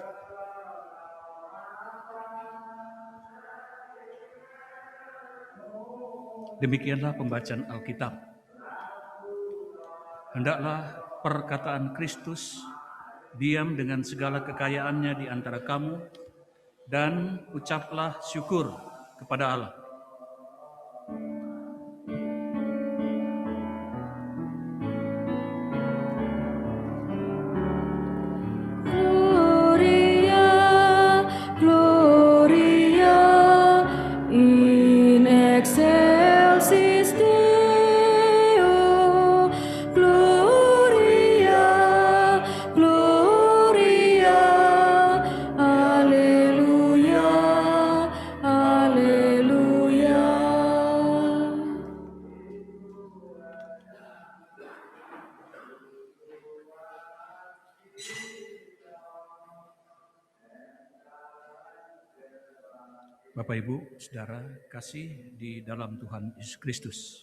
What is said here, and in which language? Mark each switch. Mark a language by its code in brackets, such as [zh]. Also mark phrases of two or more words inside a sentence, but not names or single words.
[id] Demikianlah pembacaan Alkitab. Hendaklah perkataan Kristus diam dengan segala kekayaannya di antara kamu, dan ucaplah syukur kepada Allah. [la] Gloria, Gloria, in excelsis Deo. Gloria, Gloria, Alleluia, Alleluia. [id] Bapak, Ibu, Saudara kasih di dalam Tuhan Yesus Kristus.